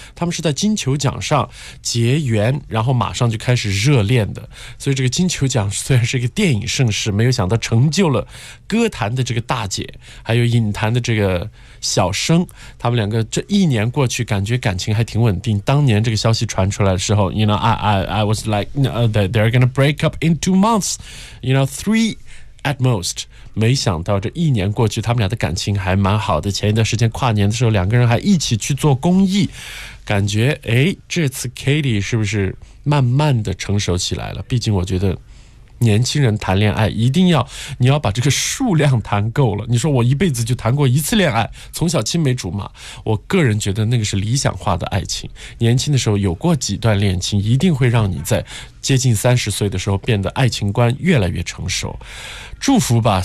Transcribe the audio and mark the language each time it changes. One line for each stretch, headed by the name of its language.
Chinese: 他们是在金球奖上结缘，然后马上就开始热恋的。所以这个金球奖虽然是一个电影盛世，没有想到成就了歌坛的这个大姐，还有影坛的这个小生。他们两个这一年过去，感觉感情还挺稳定。当年这个消息传出来的时候
English: ，you know, I was like, they're gonna break up in 2 months, you know, three at most.
Chinese: 没想到这一年过去，他们俩的感情还蛮好的。前一段时间跨年的时候，两个人还一起去做公益，感觉哎，这次 Katy 是不是慢慢的成熟起来了？毕竟我觉得。年轻人谈恋爱一定要你要把这个数量谈够了，你说我一辈子就谈过一次恋爱，从小青梅竹马，我个人觉得那个是理想化的爱情，年轻的时候有过几段恋情一定会让你在接近30岁的时候变得爱情观越来越成熟，祝福吧。